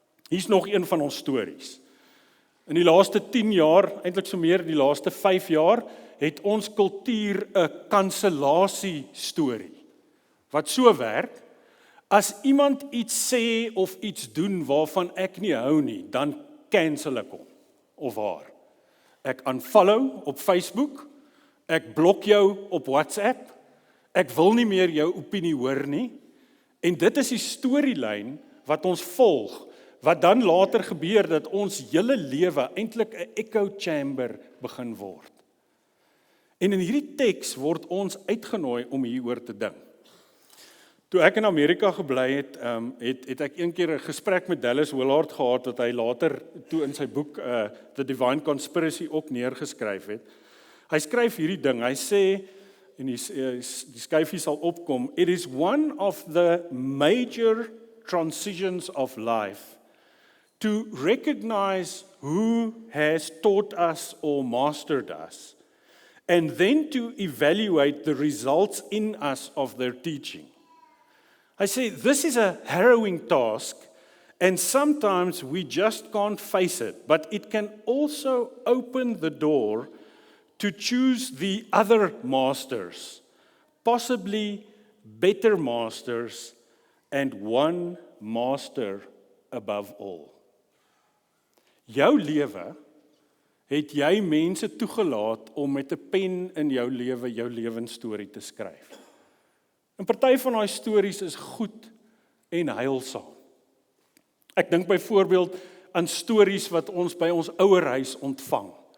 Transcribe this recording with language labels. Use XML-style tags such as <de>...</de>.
<af>Hier's nog een van ons stories. In die laaste 10 jaar, eintlik so meer die laaste 5 jaar, het ons kultuur 'n kansellasie storie. Wat so werk, as iemand iets sê of iets doen waarvan ek nie hou nie, dan cancel ek hom of haar. Ek unfollow op Facebook, ek blok jou op WhatsApp, ek wil nie meer jou opinie hoor nie, en dit is die storielyn wat ons volg, wat dan later gebeur dat ons hele lewe eintlik 'n echo chamber begin word. En in hierdie teks word ons uitgenooi om hieroor te dink. Toe ek in Amerika gebly het, het ek een keer 'n gesprek met Dallas Willard gehad, wat hy later toe in sy boek The Divine Conspiracy ook neergeskryf het. Hy skryf hierdie ding, hy sê, en die skyfie sal opkom,</af> <en>it is one of the major transitions of life to recognize who has taught us or mastered us, and then to evaluate the results in us of their teaching. I say, this is a harrowing task, and sometimes we just can't face it, but it can also open the door to choose the other masters, possibly better masters, and one master above all.</en> <af>Jou lewe het jy mense toegelaat om met 'n pen in jou lewe jou lewensstorie te skryf. En party van daai stories is goed en heilsaam. Ek dink byvoorbeeld aan stories wat ons by ons ouerhuis ontvang.</af>